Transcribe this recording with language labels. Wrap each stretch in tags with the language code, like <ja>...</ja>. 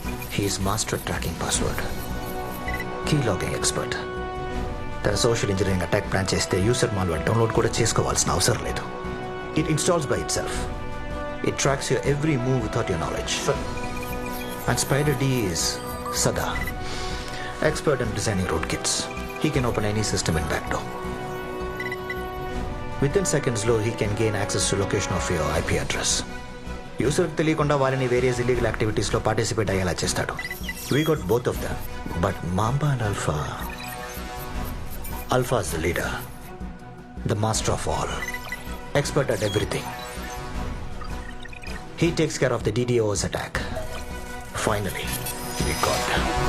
<en>He is master at tracking password, key logging expert.</en> <te>తన social engineering attack plan చేస్తే user malware download కూడా చేసుకోవాల్సిన అవసరం లేదు.</te> <en>It installs by itself. It tracks your every move without your knowledge. And Spider D is Sada, expert in designing rootkits. He can open any system in backdoor. Within seconds, he can gain access to location of your IP address.</en> <te>User తెలియకుండా వారిని</te> <en>various illegal activities</en> <te>లో participate అయ్యేలా చేస్తాడు.</te> <en>We got both of them, but Mamba and Alpha is the leader, the master of all, expert at everything. He takes care of the DDoS attack. Finally, we got him.</en>